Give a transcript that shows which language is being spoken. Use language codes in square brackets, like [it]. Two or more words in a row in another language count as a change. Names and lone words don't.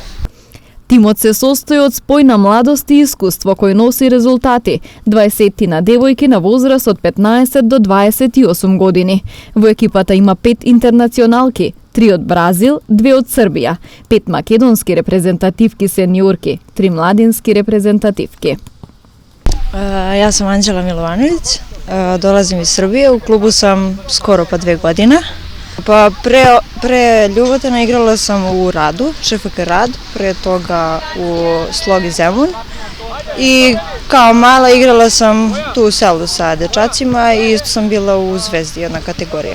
[mk] Тимот се состои од спој на младост и искуство кој носи резултати, 20 на девојки на возраст од 15 до 28 години. Во екипата има 5 интернационалки, 3 од Бразил, 2 од Србија, 5 македонски репрезентативки сениорки, 3 младински репрезентативки. Јас сум [sr] Анđела Milovanović, dolazim iz Srbije, u klubu sam skoro pa 2 godine. Pa pre Ljubotena igrala sam u Radu, ŠFK Rad, pre toga u Slogi Zemun i kao mala igrala sam tu u selu sa dečacima i isto sam bila u Zvezdi, jedna kategorija.